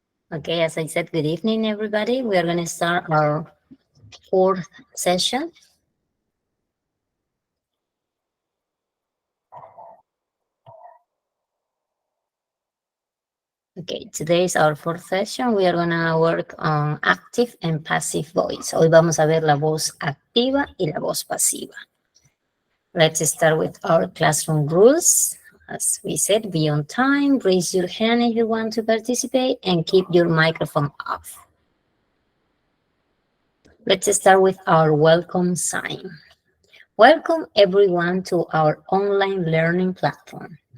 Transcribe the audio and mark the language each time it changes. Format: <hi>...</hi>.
<en>Okay, as I said, good evening, everybody. We are going to start our fourth session. Okay, today is our fourth session. We are gonna work on active and passive voice.</en> <es>Hoy vamos a ver la voz activa y la voz pasiva.</es> <en>Let's start with our classroom rules. As we said, be on time, raise your hand if you want to participate, and keep your microphone off. Let's start with our welcome sign. Welcome everyone to our online learning platform.</en>